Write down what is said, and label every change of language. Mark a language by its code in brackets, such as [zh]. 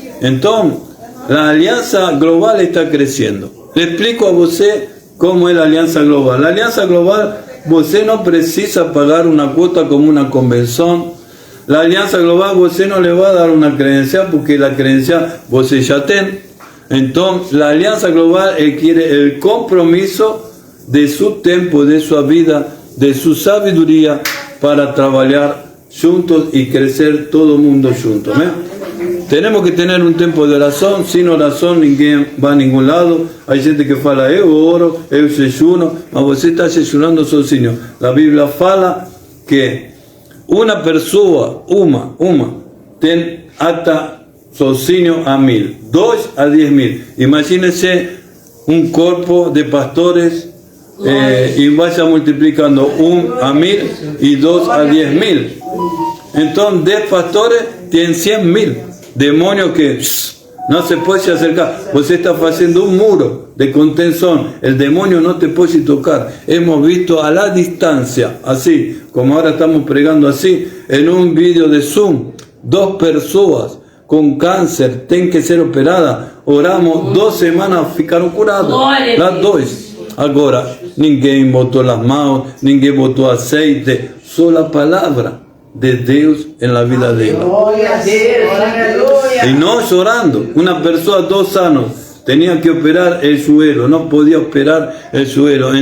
[es] Entonces, la alianza global está creciendo. Le explico a você cómo es la alianza global. La alianza global, você no precisa pagar una cuota como una convención. La alianza global, você no le va a dar una credencial porque la credencial você ya tiene. Entonces, la alianza global quiere el compromiso de su tiempo, de su vida, de su sabiduría para trabajar juntos y crecer todo el mundo juntos. Tenemos que tener un tiempo de oración. Sin oración ninguém va a ningún lado. Hay gente que [pt] fala, eu oro, eu jejuno, mas você está jejunando sozinho. [es] La Biblia fala que una persona, tem hasta sozinho a 1000, 2 a 10.000. Imagínense un cuerpo de pastores y vaya multiplicando 1 a 1000 y 2 a 10.000. Entonces 10 pastores tienen 100.000 demonios que no se puede acercar. Você está haciendo un muro de contención. El demonio no te puede tocar. Hemos visto a la distancia, así como ahora estamos pregando así, en un vídeo de Zoom, 2 personas con cáncer tienen que ser operadas. Oramos 2 semanas, ficaron curadas. Las 2. [pt] Agora, ninguém botou as mãos, ninguém botou aceite, só a palavra de Deus na vida dela. Glória a Deus, aleluia. E nós orando, uma pessoa 2 anos tinha que operar o joelho, não podia operar o joelho.